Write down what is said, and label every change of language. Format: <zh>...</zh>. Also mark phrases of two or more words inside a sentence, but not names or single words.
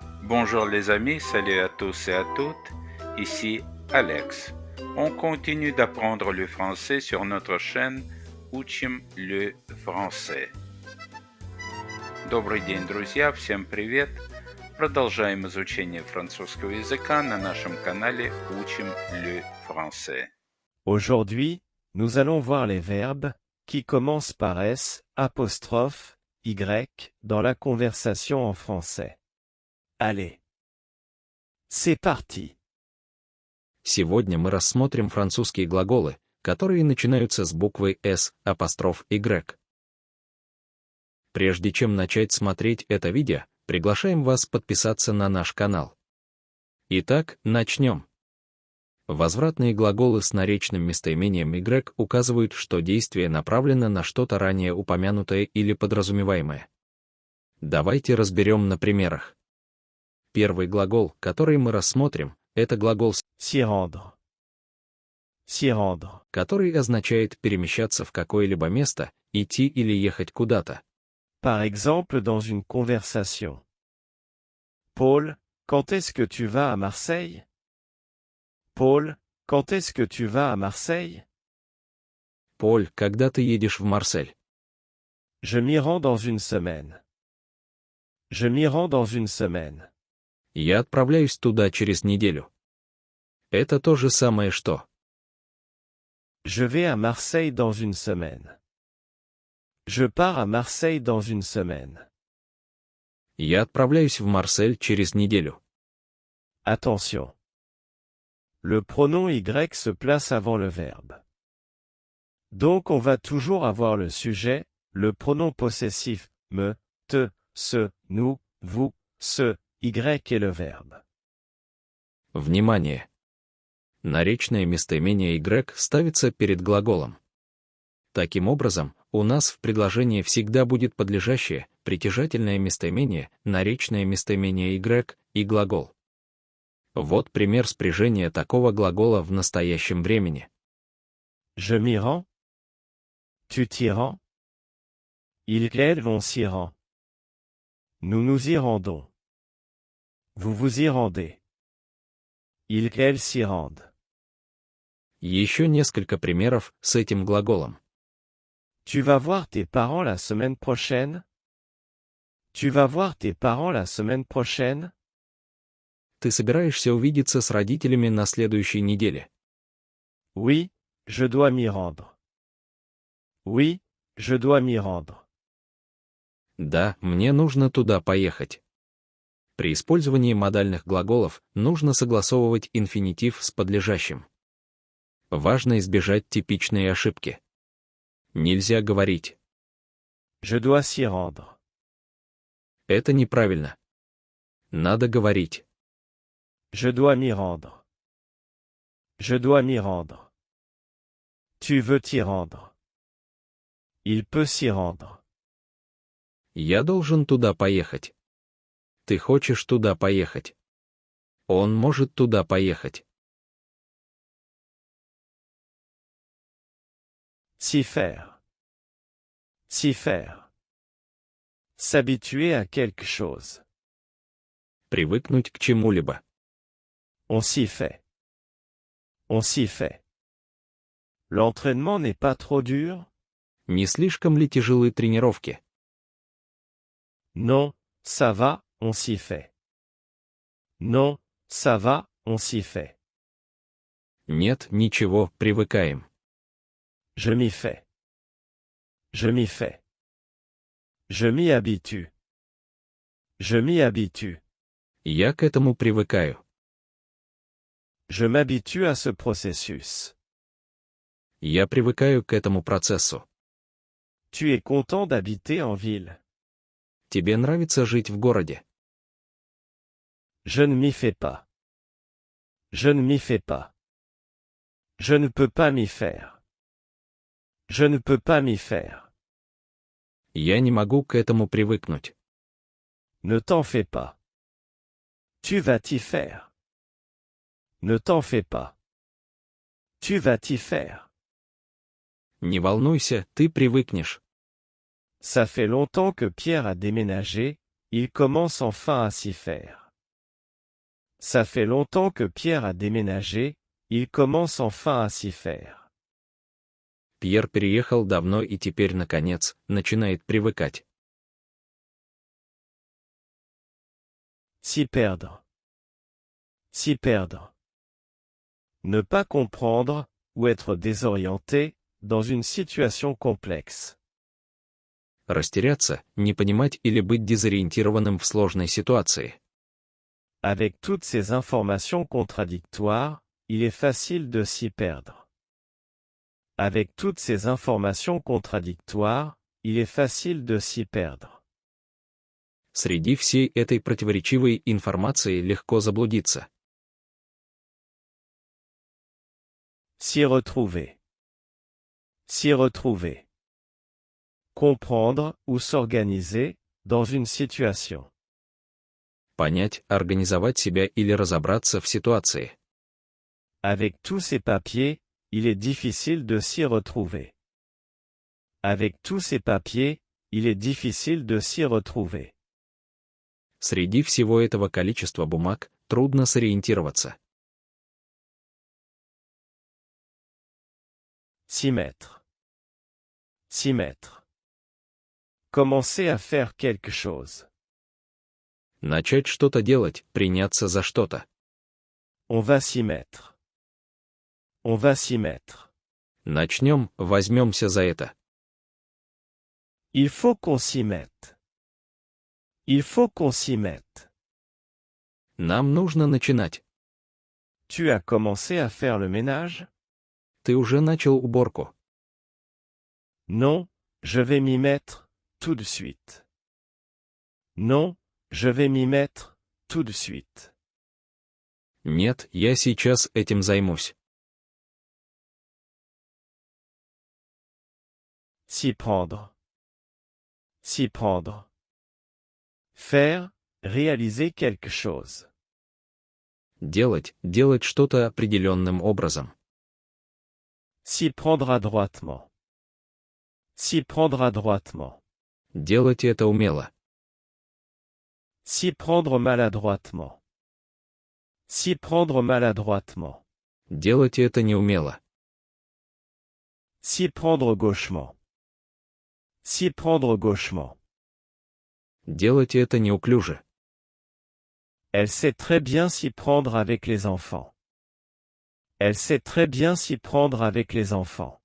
<fr>Bonjour les amis, salut à tous et à toutes, ici Alex. On continue d'apprendre le français sur notre chaîne Учим le français.</fr> <ru>Добрый день, друзья, всем привет! Продолжаем изучение французского языка на нашем канале Учим le français.</ru> <fr>Aujourd'hui, nous allons voir les verbes qui commencent par S, apostrophe, Y, dans la conversation en français. Allez. C'est parti.</fr> <ru>Сегодня мы рассмотрим французские глаголы, которые начинаются с буквы S, апостроф Y. Прежде чем начать смотреть это видео, приглашаем вас подписаться на наш канал. Итак, начнем. Возвратные глаголы с наречным местоимением Y указывают, что действие направлено на что-то ранее упомянутое или подразумеваемое. Давайте разберем на примерах. Первый глагол, который мы рассмотрим, это глагол</ru> <fr>S'y rendre. S'y rendre.</fr> <ru>который означает перемещаться в какое-либо место, идти или ехать куда-то.</ru> <fr>Par exemple dans une conversation. Paul, quand est-ce que tu vas à Marseille? Paul, quand est-ce que tu vas à Marseille?</fr> <ru>Поль, когда ты едешь в Марсель?</ru> <fr>Je m'y rends dans une semaine. Je m'y rends dans une semaine.</fr> <ru>Я отправляюсь туда через неделю. Это то же самое что.</ru> <fr>Je vais à Marseille dans une semaine. Je pars à Marseille dans une semaine.</fr> <ru>Я отправляюсь в Марсель через неделю.</ru> <fr>Attention. Le pronom Y se place avant le verbe. Donc on va toujours avoir le sujet, le pronom possessif, me, te, ce, nous, vous, ce, Y et le verbe.</fr> <ru>Внимание! Наречное местоимение Y ставится перед глаголом. Таким образом, у нас в предложении всегда будет подлежащее, притяжательное местоимение, наречное местоимение Y и глагол. Вот пример спряжения такого глагола в настоящем времени.</ru> <fr>Je m'y rends. Tu t'y rends. Ils vont s'y rend. Nous nous y rendons. Vous vous y rendez. Ils s'y rendent.</fr> <ru>Еще несколько примеров с этим глаголом.</ru> <fr>Tu vas voir tes parents la semaine prochaine? Tu vas voir tes parents la semaine prochaine?</fr> <ru>Ты собираешься увидеться с родителями на следующей неделе?</ru> <fr>Oui, je dois m'y rendre. Oui, je dois m'y rendre.</fr> <ru>Да, мне нужно туда поехать. При использовании модальных глаголов нужно согласовывать инфинитив с подлежащим. Важно избежать типичной ошибки. Нельзя говорить.</ru> <fr>Je dois s'y rendre.</fr> <ru>Это неправильно. Надо говорить.</ru> <fr>Je dois m'y rendre. Je dois m'y rendre. Tu veux t'y rendre. Il peut s'y rendre.</fr> <ru>Я должен туда поехать. Ты хочешь туда поехать. Он может туда поехать.</ru> <fr>S'y faire. S'y faire. S'habituer à quelque chose.</fr> <ru>Привыкнуть к чему-либо.</ru> <fr>On s'y fait. On s'y fait. L'entraînement n'est pas trop dur?</fr> <ru>Не слишком ли тяжелые тренировки?</ru> <fr>Non, ça va, on s'y fait. Non, ça va, on s'y fait.</fr> <ru>Нет, ничего, привыкаем.</ru> <fr>Je m'y fais. Je m'y fais. Je m'y habitue. Je m'y habitue.</fr> <ru>Я к этому привыкаю.</ru> <fr>Je m'habitue à ce processus.</fr> <ru>Я привыкаю к этому процессу.</ru> <fr>Tu es content d'habiter en ville.</fr> <ru>Тебе нравится жить в городе?</ru> <fr>Je ne m'y fais pas. Je ne m'y fais pas. Je ne peux pas m'y faire. Je ne peux pas m'y faire.</fr> <ru>Я не могу к этому привыкнуть.</ru> <fr>Ne t'en fais pas. Tu vas t'y faire. Ne t'en fais pas. Tu vas t'y faire.</fr> <ru>Не волнуйся, ты привыкнешь.</ru> <fr>Ça fait longtemps que Pierre a déménagé, il commence enfin à s'y faire. Ça fait longtemps que Pierre a déménagé, il commence enfin à s'y faire.</fr> <ru>Пьер переехал давно и теперь, наконец, начинает привыкать.</ru> <fr>S'y perdre. S'y perdre. Ne pas comprendre, ou être désorienté, dans une situation complexe.</fr> <ru>Растеряться, не понимать или быть дезориентированным в сложной ситуации.</ru> <fr>Avec toutes ces informations contradictoires, il est facile de s'y perdre. Avec toutes ces informations contradictoires, il est facile de s'y perdre.</fr> <ru>Среди всей этой противоречивой информации легко заблудиться.</ru> <fr>S'y retrouver. S'y retrouver. Comprendre ou s'organiser, dans une situation.</fr> <ru>Понять, организовать себя или разобраться в ситуации.</ru> <fr>Avec tous ces papiers, il est difficile de s'y retrouver. Avec tous ces papiers, il est difficile de s'y retrouver.</fr> <ru>Среди всего этого количества бумаг трудно сориентироваться.</ru> <fr>S'y mettre. S'y mettre. Commencer à faire quelque chose.</fr> <ru>Начать что-то делать, приняться за что-то.</ru> <fr>On va s'y mettre. On va s'y mettre.</fr> <ru>Начнем, возьмемся за это.</ru> <fr>Il faut qu'on s'y mette. Il faut qu'on s'y mette.</fr> <ru>Нам нужно начинать.</ru> <fr>Tu as commencé à faire le ménage?</fr> <ru>Ты уже начал уборку.</ru> <fr>Non, je vais m'y mettre, tout de suite. Non, je vais m'y mettre, tout de suite.</fr> <ru>Нет, я сейчас этим займусь.</ru> <fr>S'y prendre. S'y prendre. Faire, réaliser quelque chose.</fr> <ru>Делать что-то определенным образом.</ru> <fr>S'y prendre adroitement. S'y prendre adroitement.</fr> <ru>Делать это умело.</ru> <fr>S'y prendre maladroitement. S'y prendre maladroitement.</fr> <ru>Делать это неумело.</ru> <fr>S'y prendre gauchement. S'y prendre gauchement.</fr> <ru>Делать это неуклюже.</ru> <fr>Elle sait très bien s'y prendre avec les enfants. Elle sait très bien s'y prendre avec les enfants.</fr>